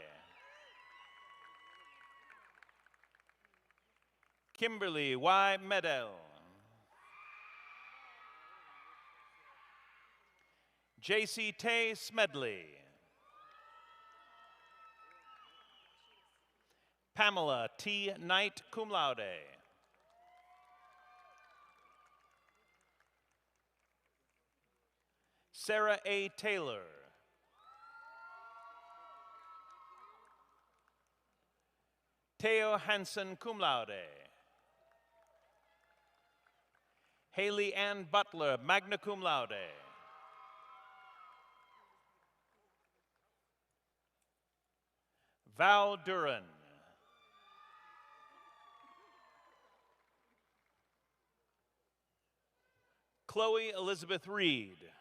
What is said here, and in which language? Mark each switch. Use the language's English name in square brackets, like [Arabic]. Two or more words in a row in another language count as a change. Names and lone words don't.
[English] Kimberly Y. Medel. J.C. Tay Smedley. Pamela T. [Latin] Knight, cum laude. [English] Sarah A. Taylor. Theo Hansen, [Latin] cum laude. [English] Haley Ann Butler, [Latin] magna cum laude. [English] Val Duran. Chloe Elizabeth Reed.